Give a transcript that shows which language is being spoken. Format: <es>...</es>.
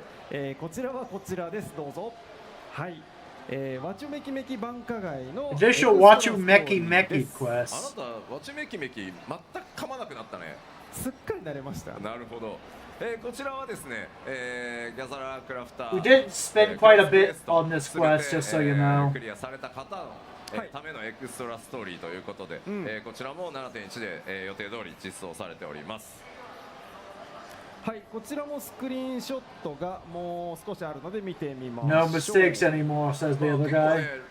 <ja>はい。こちらはこちらです。どうぞ。はい。ワチュメキメキ繁華街の</ja> <en>Additional Wachu Meki Meki quest.</en> <ja>あなたワチュメキメキ全く噛まなくなったね。すっかり慣れました。なるほど。こちらはですね、ギャザラークラフター</ja> <en>We did spend quite a bit on this quest, just so you know.</en> <ja>クリアされた方のためのエクストラストーリーということで、こちらも 7.1 で、予定通り実装されております。はい、こちらもスクリーンショットがもう少しあるので見てみましょう。</ja> <en>No mistakes anymore, says the other guy.</en>